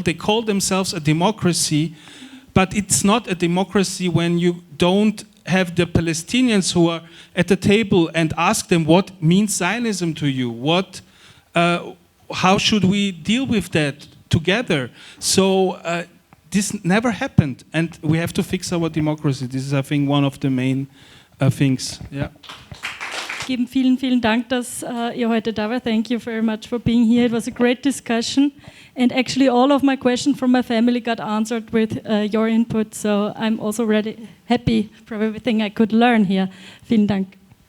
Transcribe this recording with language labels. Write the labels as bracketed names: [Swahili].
[English] They call themselves a democracy, but it's not a democracy when you don't have the Palestinians who are at the table and ask them what means Zionism to you. How should we deal with that together? So this never happened, and we have to fix our democracy. This is, I think, one of the main things. Yeah. [German] geben. Vielen, vielen Dank, dass ihr heute da wart. [English] Thank you very much for being here. It was a great discussion. And actually all of my questions from my family got answered with your input. So I'm also happy for everything I could learn here. [German] Vielen Dank.